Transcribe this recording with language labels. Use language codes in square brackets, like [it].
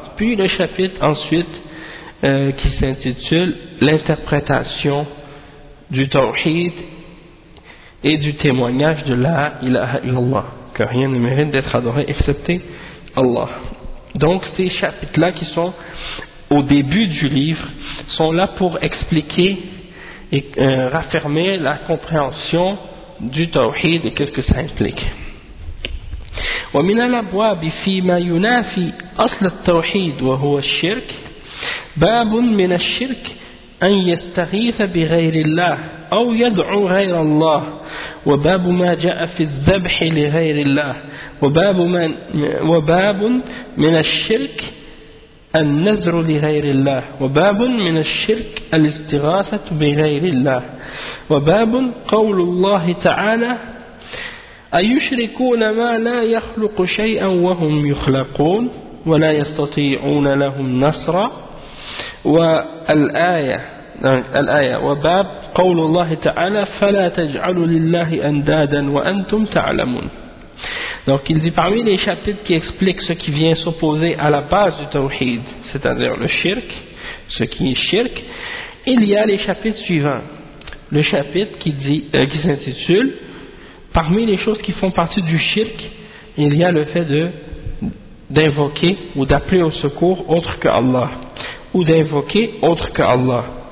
[fr] Puis le chapitre ensuite qui s'intitule l'interprétation du tawhid et du témoignage de la ilaha illallah, que rien ne mérite d'être adoré excepté Allah. Donc ces chapitres-là qui sont au début du livre sont là pour expliquer et raffermer la compréhension du tawhid et qu'est-ce que ça implique. [ar] ومن الأبواب فيما ينافي أصل التوحيد وهو الشرك باب من الشرك أن يستغيث بغير الله أو يدعو غير الله وباب ما جاء في الذبح لغير الله وباب من الشرك النذر لغير الله وباب من الشرك الاستغاثة بغير الله وباب قول الله تعالى أَيُشْرِكُونَ مَا لَا يَخْلُقُ شَيْئًا وَهُمْ يُخْلَقُونَ وَلَا يَسْتَطِيعُونَ لَهُمْ نَصْرًا والآية وباب قول الله تعالى فَلَا تَجْعَلُوا لِلَّهِ أَنْدَادًا وَأَنْتُمْ تَعْلَمُونَ. [fr] Donc il dit parmi les chapitres qui expliquent ce qui vient s'opposer à la base du tawhid, c'est-à-dire le shirk, ce qui est shirk, il y a les chapitres suivants. Le chapitre qui s'intitule parmi les choses qui font partie du shirk, il y a le fait d'invoquer ou d'appeler au secours autre que Allah, ou d'invoquer autre que Allah.